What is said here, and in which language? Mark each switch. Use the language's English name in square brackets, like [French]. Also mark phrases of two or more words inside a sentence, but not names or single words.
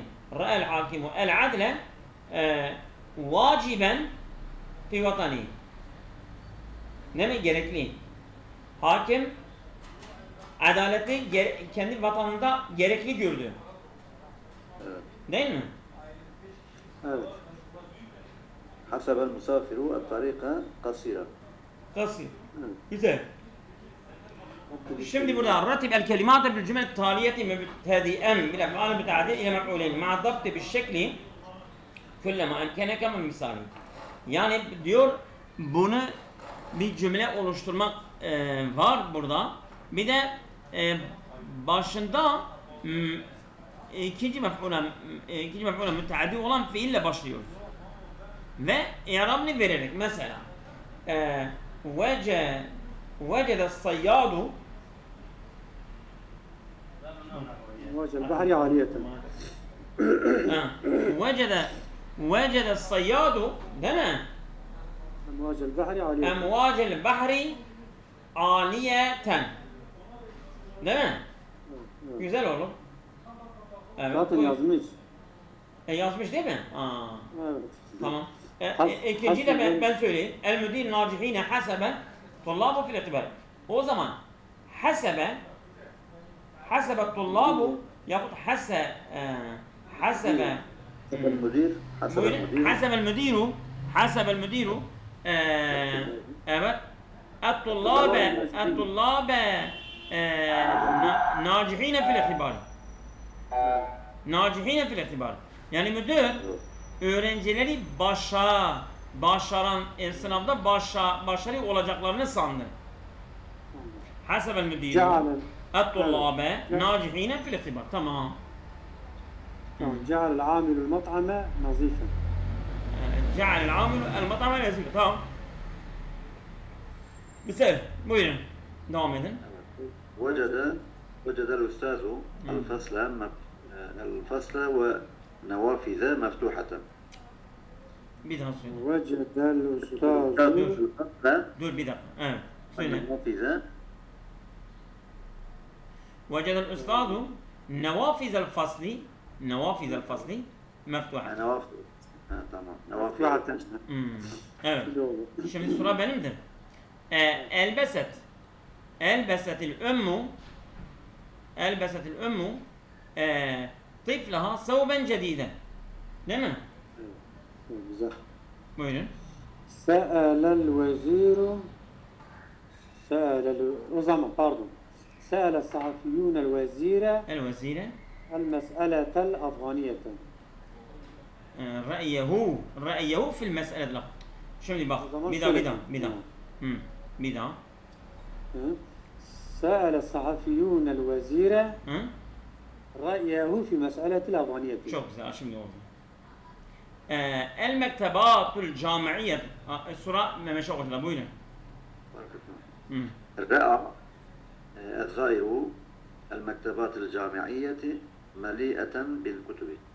[Arabic] رأى الحاكم العدل واجبا في وطني. [Turkish] Ne mi? Gerekli. Hakim adaleti kendi vatanında gerekli gördü. Evet. Değil mi? Evet. [Arabic] حسب المسافر الطريق قصيرة. [Turkish] Kasır. Evet. Güzel. Şimdi burada [Arabic] رتب الكلمات في الجمل التالية مبتدئا بالأفعال المتعدية إلى مفعولين مع الضبط بالشكل كلما أمكنك من مثال. [Turkish] Yani diyor bunu bir cümle oluşturmak var burada. Bir de başında ikinci mef'ulen müteaddi olan fiille başlıyoruz. Ve i'rabını vererek mesela [Arabic] وجد الصياد أمواج البحر عالية. وجد الصياد [Turkish] değil mi? [Arabic] أمواج البحر عالية. أمواج البحر عالية [Turkish] değil mi? Evet. Güzel olur. Evet. Zaten yazmış. Yazmış değil mi? Aa. Evet. Tamam. Has- İkinci de ben söyleyeyim. [Arabic] المدير ناجحين حسب الطلاب في الاختبار. [Turkish] O zaman [Arabic] حسب الطلاب [Turkish] yahut hasebe [Arabic] حسب المدير. حسب المدير. حسب المدير evet الطلاب ناجحين في الاختبار. ناجحين في الاختبار. [Turkish] Yani müdür öğrencileri başaran sınavda başarılı olacaklarını sandı. [Arabic] حسب المدير الطلاب ناجحين في الاختبار. [Turkish] Tamam. [Arabic] جعل العامل المطعم نظيفا. جعل العامل المطعم نظيفا. [Turkish] Tamam. Güzel. Buyurun. Devam edin. [Arabic] وجد الأستاذ الفصل ونوافذ مفتوحة. [Turkish] Bir daha söyle. [Arabic] وجد الأستاذ. [Turkish] Dur bir dakika. Evet. Söyle. [Arabic] النوافذ. وجد الأستاذ نوافذ الفصل مفتوحة. نوافذ. tamam. مفتوحة. [Turkish] Evet. Şimdi sıra benimdir. [Arabic] ألبست الأم طفلها ثوبا جديدا. [Turkish] Değil mi? Güzel. Buyurun. O zaman pardon. [Arabic] سأل الصحفيون الوزير الوزير المسألة الأفغانية. رأيه في المسألة. [Turkish] Şimdi bak. Bir daha. [Arabic] سأل الصحفيون الوزير رأيه في مسألة الأفغانية. [Turkish] Çok güzel. Şimdi oldu. [Arabic] المكتبات الجامعية. [Turkish] Sura memeşe okudu. Buyurun. [Arabic] رأى الزائر المكتبات الجامعية مليئة بالكتب.